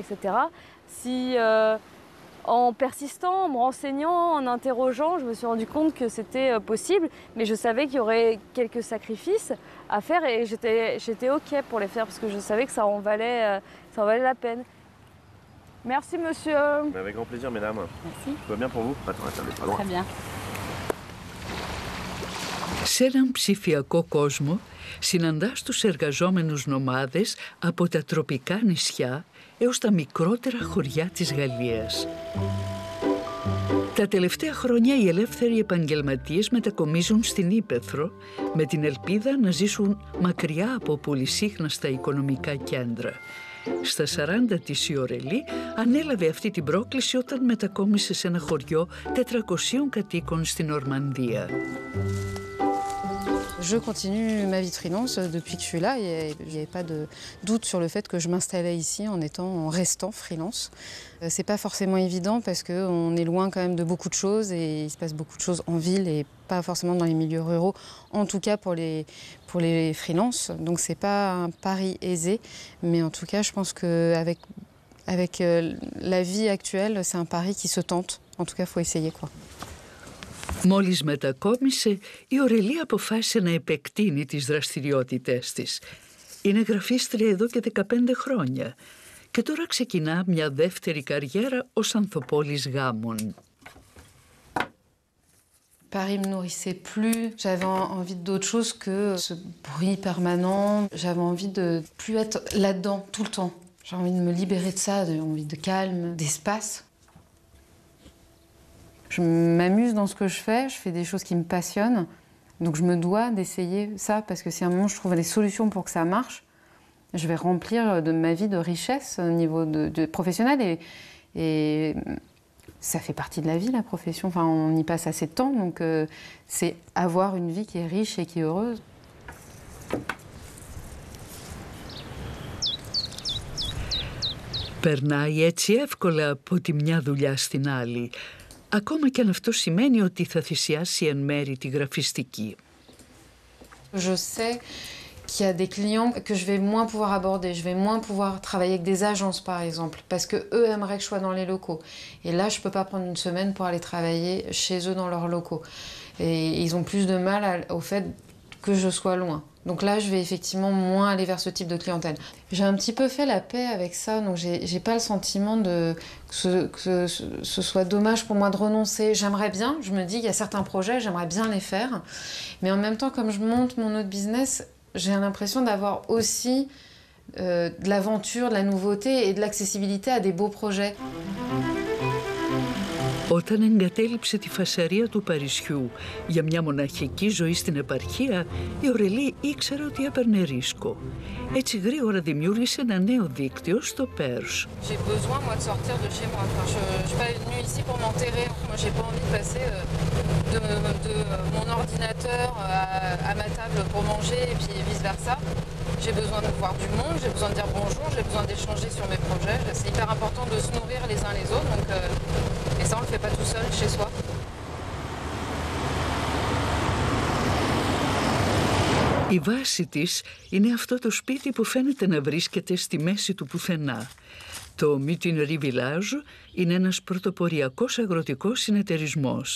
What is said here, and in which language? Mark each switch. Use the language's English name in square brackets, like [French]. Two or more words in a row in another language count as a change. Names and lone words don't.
[French] » Si en persistant, en me renseignant, en interrogeant, je me suis rendu compte que c'était possible, mais je savais qu'il y aurait quelques sacrifices à faire et j'étais OK pour les faire parce que je savais que ça en valait la peine. Merci, monsieur. Avec grand plaisir, mesdames. Merci. Tout va bien pour vous? Attendez, pas loin. Très bien. [Greek] Σε έναν ψηφιακό κόσμο συναντάς τους εργαζόμενους νομάδες από τα τροπικά νησιά έως τα μικρότερα χωριά της Γαλλίας. Τα τελευταία χρόνια οι ελεύθεροι επαγγελματίες μετακομίζουν στην Ύπαιθρο με την ελπίδα να ζήσουν μακριά από πολυσύχναστα οικονομικά κέντρα. Στα 40 της η Ορελή ανέλαβε αυτή την πρόκληση όταν μετακόμισε σε ένα χωριό 400 κατοίκων στην Ορμανδία. [French] je continue ma vie de freelance depuis que je suis là. Il n'y avait pas de doute sur le fait que je m'installais ici en restant freelance. C'est pas forcément évident parce qu'on est loin quand même de beaucoup de choses et il se passe beaucoup de choses en ville et pas forcément dans les milieux ruraux, en tout cas pour les freelances. Donc c'est pas un pari aisé, mais en tout cas je pense qu'avec la vie actuelle, c'est un pari qui se tente. En tout cas, il faut essayer, quoi. [Greek] Μόλις μετακόμισε, η Ωρελία αποφάσισε να επεκτείνει τις δραστηριότητές της. Είναι γραφίστρια εδώ και 15 χρόνια και τώρα ξεκινά μια δεύτερη καριέρα ως ανθοπόλης γάμων. [French] Paris me nourrissait plus, j'avais envie d'autre chose que ce bruit permanent, j'avais envie de plus être là-dedans tout le temps. J'ai envie de me libérer de ça, j'ai envie de calme, d'espace. Je m'amuse dans ce que je fais des choses qui me passionnent, donc je me dois d'essayer ça, parce que si à un moment je trouve des solutions pour que ça marche, je vais remplir de ma vie de richesse au niveau de professionnel, et ça fait partie de la vie, la profession, enfin on y passe assez de temps, donc c'est avoir une vie qui est riche et qui est heureuse. [Greek] Περνάει έτσι εύκολα από τη μια δουλειά στην άλλη, ακόμα και αν αυτό σημαίνει ότι θα θυσιάσει εν μέρη τη γραφιστική. [French] Je sais qu'il y a des clients que je vais moins pouvoir aborder, je vais moins pouvoir travailler avec des agences par exemple, parce qu'eux aimeraient que je sois dans les locaux. Et là, je ne peux pas prendre une semaine pour aller travailler chez eux dans leurs locaux. Et ils ont plus de mal au fait que je sois loin. Donc là, je vais effectivement moins aller vers ce type de clientèle. J'ai un petit peu fait la paix avec ça, donc j'ai pas le sentiment que ce soit dommage pour moi de renoncer. J'aimerais bien, je me dis, il y a certains projets, j'aimerais bien les faire. Mais en même temps, comme je monte mon autre business, j'ai l'impression d'avoir aussi de l'aventure, de la nouveauté et de l'accessibilité à des beaux projets. [Greek] Όταν εγκατέλειψε τη φασαρία του Παρισιού για μια μοναχική ζωή στην επαρχία, η Ωρελή ήξερε ότι έπαιρνε ρίσκο. Έτσι γρήγορα δημιούργησε ένα νέο δίκτυο στο Perche. [French] J'ai besoin, moi, de sortir de chez moi. Enfin, je suis pas venue ici pour m'enterrer. Moi, j'ai pas envie de passer de mon ordinateur à ma table pour manger et puis vice-versa. J'ai besoin de voir du monde, j'ai besoin de dire bonjour, j'ai besoin d'échanger sur mes projets. C'est hyper important de se nourrir les uns les autres. Donc, et ça, on le fait pas tout seul chez soi. [Greek] Η βάση της είναι αυτό το σπίτι που φαίνεται να βρίσκεται στη μέση του πουθενά. Το Mutinerie Village είναι ένας πρωτοποριακός αγροτικός συνεταιρισμός.